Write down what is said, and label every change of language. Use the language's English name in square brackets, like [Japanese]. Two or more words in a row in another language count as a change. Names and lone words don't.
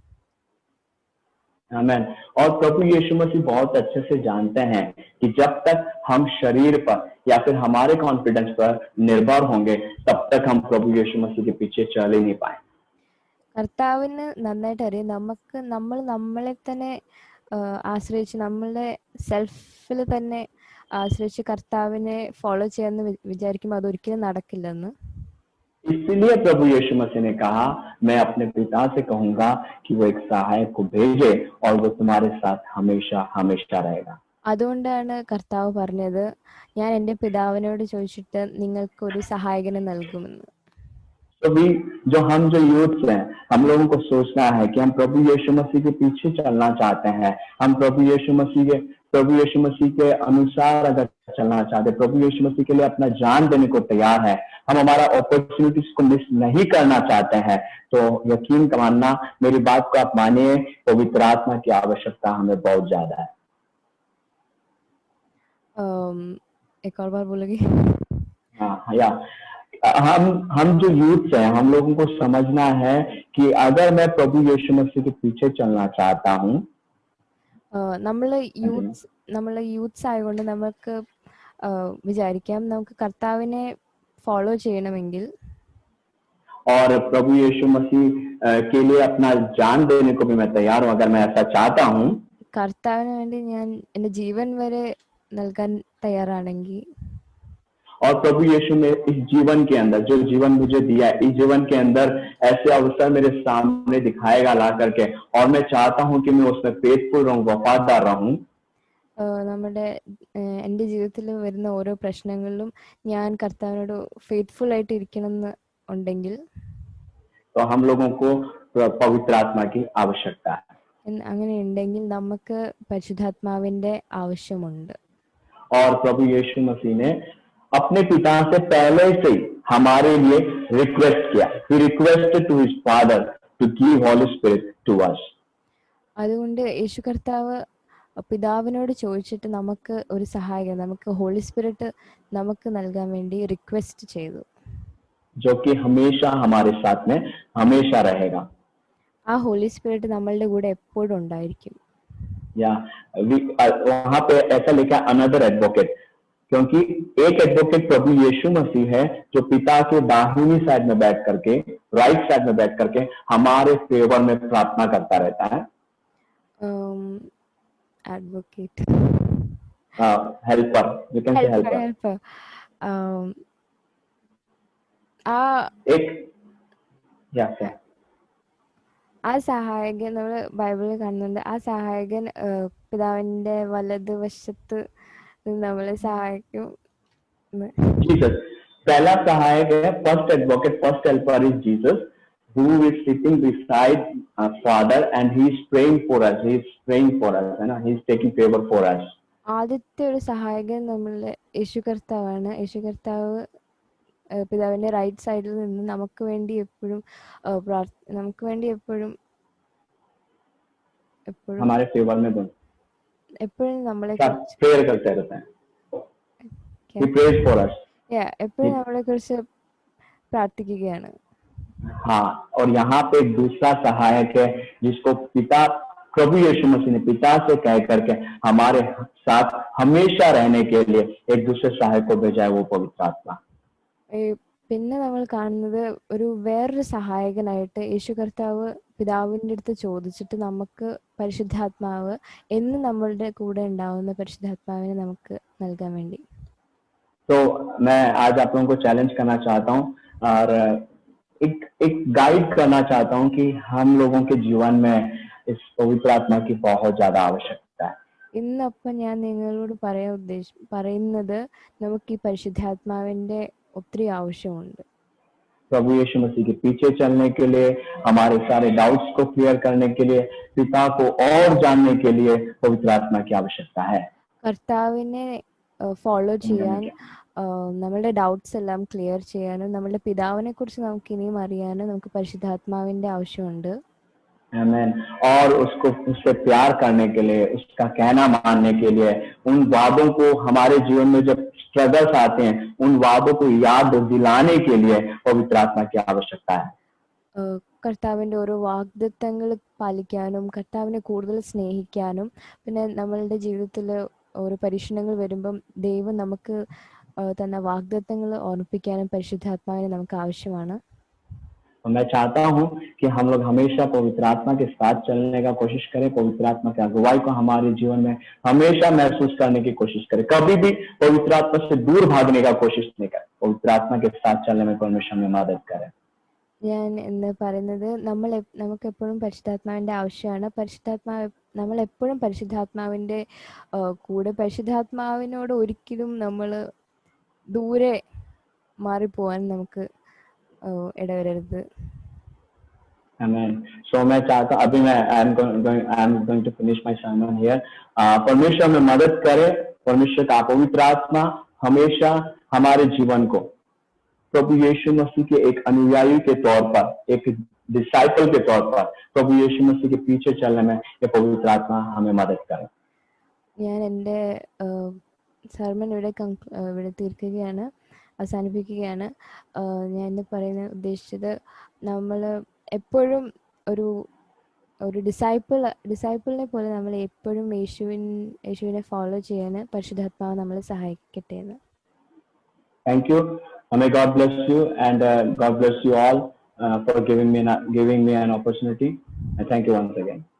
[Hindi] आमेन. और प्रभु यीशु मसीह बहुत अच्छे से जानते हैं कि जब तक हम शरीर पर या फिर हमारे कॉन्फिडेंस पर निर्भर होंगे तब तक हम प्रभु यीशु मसीह के पीछे चल ही नहीं पाए. [Malayalam] കർത്താവിന് നന്നായിട്ട് അറിയാം നമ്മൾ നമ്മളെ തന്നെ ആശ്രയിച്ച്, നമ്മളുടെ സെൽഫിൽ തന്നെ ആശ്രയിച്ച് കർത്താവിനെ ഫോളോ ചെയ്യാന്ന് വിചാരിക്കുമ്പോൾ അതൊരിക്കലും നടക്കില്ലെന്ന്. [Hindi] इसलिए प्रभु यीशु मसीह ने कहा, मैं अपने पिता से कहूंगा कि वो एक सहायक को भेजे और वो तुम्हारे साथ हमेशा हमेशा रहेगा. [Malayalam] അതുകൊണ്ടാണ് കർത്താവ് പറഞ്ഞത്, ഞാൻ എൻ്റെ പിതാവിനോട് ചോദിച്ചിട്ട് നിങ്ങൾക്ക് ഒരു സഹായകനെ നൽകുമെന്ന്. [Hindi] तो भी जो यूथ हैं, हम लोगों को सोचना है कि हम प्रभु यीशु मसीह के पीछे चलना चाहते हैं, हम प्रभु यीशु मसीह के अनुसार अगर चलना चाहते हैं, प्रभु यीशु मसीह के लिए अपना जान देने को तैयार है, हम हमारा अपॉर्चुनिटीज को मिस नहीं करना चाहते हैं, तो यकीन मानना, मेरी बात को आप मानिए, पवित्र आत्मा की आवश्यकता हमें बहुत ज्यादा है. एक और बार बोलोगे? हाँ, या हम जो यूथ हैं, हम लोगों को समझना है कि अगर मैं प्रभु यीशु मसीह के पीछे चलना चाहता हूँ, [Malayalam] നമ്മള് യൂത്ത്സ് ആയതുകൊണ്ട് നമുക്ക് വിചാരിക്കാം നമുക്ക് കർത്താവിനെ ഫോളോ ചെയ്യണമെങ്കിൽ [Hindi] और प्रभु यीशु मसीह के लिए अपना जान देने को भी मैं तैयार हूँ. अगर मैं ऐसा चाहता हूँ, [Malayalam] കർത്താവിന് വേണ്ടി ഞാൻ എൻ്റെ ജീവൻ വരെ നൽകാൻ തയ്യാറാണെങ്കിൽ, [Hindi] और प्रभु यीशु ने इस जीवन के अंदर, जो जीवन मुझे दिया है, इस जीवन के अंदर ऐसे अवसर मेरे सामने दिखाएगा ला करके, और मैं चाहता हूं कि मैं उसमें फेथफुल रहूं, वफादार रहूं. [Malayalam] എൻ്റെ ജീവിതത്തിൽ വരുന്ന ഓരോ പ്രശ്നങ്ങളിലും ഞാൻ കർത്താവിനോട് ഫെയ്ത്ത്ഫുൾ ആയിട്ട് ഇരിക്കണം എന്ന് ഉണ്ടെങ്കിൽ, [Hindi] तो हम लोगों को पवित्र आत्मा की आवश्यकता है. [Malayalam] അങ്ങനെ ഉണ്ടെങ്കിൽ നമുക്ക് പരിശുദ്ധാത്മാവിന്റെ ആവശ്യമുണ്ട്. [Hindi] और प्रभु यीशु मसीह ने अपने पिता से पहले से हमारे लिए रिक्वेस्ट किया. [English] He requested to his father to give Holy Spirit to us. [Malayalam] അതുകൊണ്ട് യേശു കർത്താവ് പിതാവിനോട് ചോദിച്ചിട്ട് നമുക്ക് ഒരു സഹായകൻ, നമുക്ക് [English] Holy Spirit [Malayalam] നമുക്ക് നൽകാൻ വേണ്ടി റിക്വസ്റ്റ് ചെയ്തു. [Hindi] जो कि हमेशा हमारे साथ में हमेशा रहेगा. [Malayalam] ആ [English] Holy Spirit [Malayalam] നമ്മളുടെ കൂടെ എപ്പോഴും ഉണ്ടായിരിക്കും. [Hindi] या वहां पे ऐसा लिखा [English] another advocate, [Hindi] क्योंकि एक एडवोकेट प्रभु यीशु मसीह है जो पिता के दाहिनी साइड में बैठ करके, [English] right side [Hindi] में बैठ करके हमारे फेवर में प्रार्थना करता रहता है. एडवोकेट, [English] Helper, you can say helper. [Hindi] एक [Malayalam] ആ സഹായകൻ നമ്മൾ ബൈബിളിൽ കാണുന്നുണ്ട്. ആ സഹായകൻ പിതാവിന്റെ വലതുവശത്ത് നമ്മളെ സഹായിക്കും. [Hindi] जीसस पहला सहायक है, [English] first advocate, first helper is Jesus, who is sitting beside father and he is praying for us, he is praying for us, [Hindi] है ना, [English] he is taking favor for us. [Malayalam] ആദ്യത്തെ ഒരു സഹായകൻ നമ്മളുടെ യേശു കർത്താവാണ്. യേശു കർത്താവ് പിതാവിന്റെ [English] right side [Malayalam] നിന്ന് നമുക്ക് വേണ്ടി എപ്പോഴും [Hindi] हमारे फेवर में [Malayalam] എപ്പോഴും നമ്മളെ [Hindi] प्रेयर करते रहते हैं. [English] He prays for us. [Malayalam] എപ്പോഴും നമ്മളെ കുറിച്ച് പ്രാർത്ഥിക്കുകയാണ്. [Hindi] हाँ, और यहाँ पे एक दूसरा सहायक है जिसको पिता, प्रभु यीशु मसीह ने पिता से कह करके हमारे साथ हमेशा रहने के लिए एक दूसरे सहायक को भेजा है, वो पवित्र आत्मा. [Malayalam] പിന്നെ നമ്മൾ കാണുന്നത് ഒരു വേറൊരു സഹായകനായിട്ട് യേശു കർത്താവ് പിതാവിൻ്റെ അടുത്ത് ചോദിച്ചിട്ട് നമുക്ക് പരിശുദ്ധാത്മാവ് എന്ന് നമ്മളുടെ കൂടെ ഉണ്ടാവുന്ന പരിശുദ്ധാത്മാവിനെ നമുക്ക് നൽകാൻ വേണ്ടി. [Hindi] तो मैं आज आप लोगों को चैलेंज करना चाहता हूँ और एक गाइड करना चाहता हूँ कि हम लोगों के जीवन में इस पवित्र आत्मा की बहुत ज्यादा आवश्यकता है। [Malayalam] ഇന്നപ്പം ഞാൻ നിങ്ങളോട് പറയുന്നത് നമുക്ക് ഈ പരിശുദ്ധാത്മാവിന്റെ ഒത്തിരി ആവശ്യമുണ്ട്. [Hindi] प्रभु यीशु मसीह के पीछे चलने के लिए, हमारे सारे डाउट्स को क्लियर करने के लिए, पिता को और जानने के लिए पवित्र आत्मा की आवश्यकता है। [Malayalam] കർത്താവിനെ ഫോളോ ചെയ്യാൻ, നമ്മളുടെ ഡൗട്ട്സ് എല്ലാം ക്ലിയർ ചെയ്യാനും നമ്മളുടെ പിതാവിനെ കുറിച്ച് നമുക്ക് ഇനിയും അറിയാനും നമുക്ക് പരിശുദ്ധാത്മാവിന്റെ ആവശ്യമുണ്ട്. [Hindi] आमीन। और उसको उससे प्यार करने के लिए, उसका कहना मानने के लिए, उन वादों को हमारे जीवन में जब स्ट्रगल्स आते हैं, उन वादों को याद दिलाने के लिए पवित्र आत्मा की आवश्यकता है। [Malayalam] കർത്താവിന്റെ ഓരോ വാഗ്ദത്തങ്ങൾ പാലിക്കാനും കർത്താവിനെ കൂടുതൽ സ്നേഹിക്കാനും പിന്നെ നമ്മളുടെ ജീവിതത്തിൽ ഓരോ പരീക്ഷണങ്ങൾ വരുമ്പം ദൈവം നമുക്ക് തന്ന വാഗ്ദത്തങ്ങൾ ഓർമ്മിപ്പിക്കാനും പരിശുദ്ധാത്മാവിനെ നമുക്ക് ആവശ്യമാണ്. [Hindi] और मैं चाहता हूं कि हम लोग हमेशा पवित्र आत्मा के साथ चलने का कोशिश करें, पवित्र आत्मा की अगुवाई को हमारे जीवन में हमेशा महसूस करने की कोशिश करें, कभी भी पवित्र आत्मा से दूर भागने का कोशिश नहीं करें। पवित्र आत्मा के साथ चलने में परमेश्वर हमें मदद करे। [Malayalam] ഞാൻ എന്ന് പറയുന്നത് നമുക്ക് എപ്പോഴും പരിശുദ്ധാത്മാവിന്റെ ആവശ്യമാണ്. നമ്മൾ എപ്പോഴും പരിശുദ്ധാത്മാവിന്റെ കൂടെ, പരിശുദ്ധാത്മാവിനോട് ഒരിക്കലും നമ്മൾ ദൂരെ മാറിപ്പോവാൻ നമുക്ക് ഇടവരരുത്. [English] Amen. So [Hindi] मैं चाहता अभी मैं [English] I am going to finish my sermon here. [Hindi] परमेश्वर में मदद करे, परमेश्वर का पवित्र आत्मा हमेशा हमारे जीवन को प्रभु यीशु मसीह के एक अनुयायी के तौर पर, एक डिसाइपल के तौर पर प्रभु यीशु मसीह के पीछे चलने में ये पवित्र आत्मा हमें मदद करे। [Malayalam] ഞാൻ എൻ്റെ സർമൺ ഇവിടെ തീർക്കുകയാണ്, അവസാനിപ്പിക്കുകയാണ്. ഞാൻ ഇന്ന് ഉദ്ദേശിച്ചത് നമ്മൾ എപ്പോഴും ഒരു ഡിസൈപ്പിളിനെ പോലെ നമ്മൾ എപ്പോഴും യേശുവിനെ ഫോളോ ചെയ്യാൻ പരിശുദ്ധാത്മാവ് നമ്മളെ സഹായിക്കട്ടെ എന്ന്. [English] Thank you. May God bless you and God bless you all for giving me an opportunity. And thank you once again.